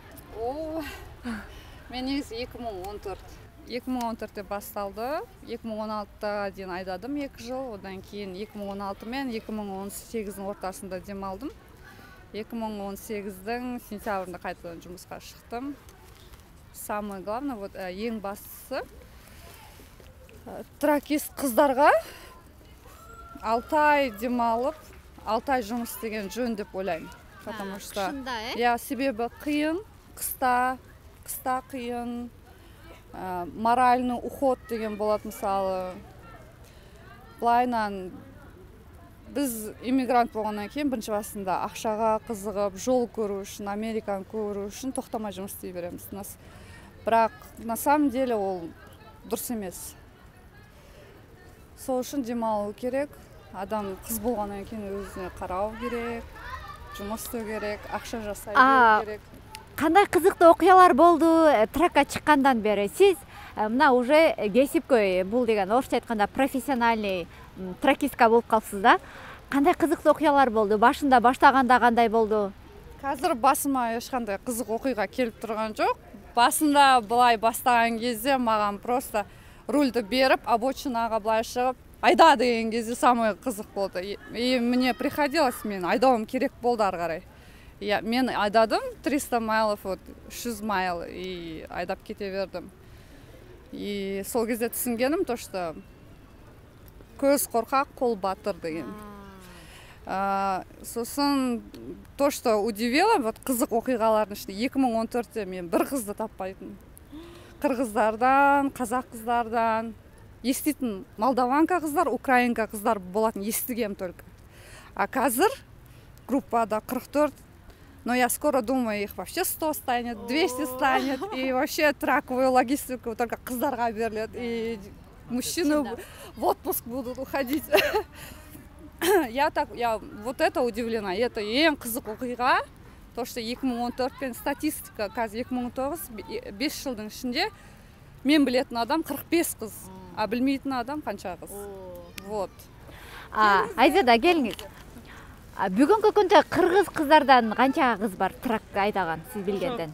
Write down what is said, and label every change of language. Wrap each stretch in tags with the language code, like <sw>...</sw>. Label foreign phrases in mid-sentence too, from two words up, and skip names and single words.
<ky>Мен негизи 2014 башталды. 2016 дейин айдадым 2 жыл. Одан кийин 2016 менен 2018 ортасында дем алдым. 2018 сентябрында кайтадан жумуска чыктым.</ky> <ru>Самое главное, вот</ru> <ky>эң бастысы тракист кыздарга 6 ай дем алып, 6 ай жумуш деген жөн деп ойлойм.</ky> <ru>Потому что</ru> <ky>себеби кыйын, кыста кыйын,</ky> <ru>моральный уход</ru> <ky>деген болот. Мисалы, былайынан биз иммигрант болгондон кийин биринчи басында акчага кызыгып, жол көрүү үчүн, Американы көрүү үчүн токтомой жумуш істей беребиз. Бирок</ky> <ru>на самом деле</ru> <ky>ол дурус эмес. Сол үчүн дем алуу керек. Адам кыз болгондон кийин өзүнө кароо керек, жумуш істөө керек, акча жасай берүү керек. Кандай кызыктуу окуялар болду тракка чыккандан бери? Сиз мына уже кесипкөй, бул деген орусча айтканда</ky> <ru>профессиональный тракистка</ru> <ky>болуп калыпсыз да. Кандай кызыктуу окуялар болду? Башында баштаганда кандай болду? Азыр басыма эч кандай кызык окуйга келип турган жок. Басында былай баштаган кезде маган просто рульду берип, обочинага былай чыгып, айда деген кезде самый кызык болду.</ky> <ru>И мне приходилось,</ru> <ky>мен айдоом керек болду ары карай. Мен айдадым 300 майлов, 300 майл и айдап кете бердим. И сол кезде түшүнгөнүм</ky> <ru>то, что</ru> <ky>көз коркак, кол батыр деген. Сосын</ky> <ru>то, что удивило, вот</ru> <ky>кызык окуйгалардын ичинде 2014-те мен бир кызды таппайтын. Кыргыздардан, казак кыздардан, эститин молдаванка кыздар, украинка кыздар болатын естигем только. А казыр группада 44.</ky> <ru>Но я скоро думаю, их вообще 100 станет, 200 станет, и вообще траковую логистику только</ru> <ky>кыздарга берилет,</ky> <ru>и мужчины в отпуск будут уходить. Я вот это удивлена, это</ru> <ky>ең кызык окуйга,</ky> <ru>то, что</ru> <ky>2014 статистика, казыр 2019 5 жылдын ичинде мен билетин адам 45 кыз, а билмейтин адам канча кыз. Вот. Айзада, келиңиз. Бүгүнкү күндө кыргыз кыздардан канча кыз бар трак айдаган сиз билгенден?</ky>